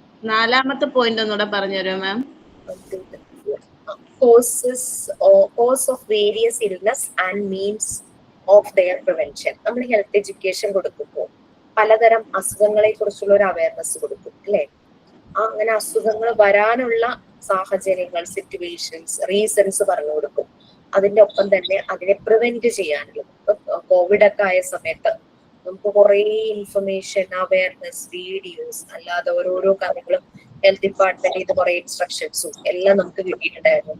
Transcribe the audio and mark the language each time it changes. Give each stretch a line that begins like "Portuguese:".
Malayalam: നാലാമത്തെ പോയിന്റ് ഒന്നുകൂടെ പറഞ്ഞുതരോ മാം?
English: Cause of various illness and means of their prevention.
Malayalam: നമ്മൾ health education കൊടുക്കുമ്പോൾ പലതരം അസുഖങ്ങളെ കുറിച്ചുള്ള ഒരു അവയർനെസ് കൊടുക്കും അല്ലെ. അങ്ങനെ അസുഖങ്ങൾ വരാനുള്ള സാഹചര്യങ്ങൾ, സിറ്റുവേഷൻസ്, റീസൺസ് പറഞ്ഞു കൊടുക്കും. അതിന്റെ ഒപ്പം തന്നെ അതിനെ പ്രിവെന്റ് ചെയ്യാനുള്ളത്. കോവിഡ് ഒക്കെ ആയ സമയത്ത് നമുക്ക് കുറെ ഇൻഫർമേഷൻ, അവയർനെസ്, വീഡിയോസ്, അല്ലാതെ ഓരോരോ കാര്യങ്ങളും ഹെൽത്ത് ഡിപ്പാർട്ട്മെന്റ് ഇത് കുറെ ഇൻസ്ട്രക്ഷൻസും എല്ലാം നമുക്ക് കിട്ടിയിട്ടുണ്ടായിരുന്നു.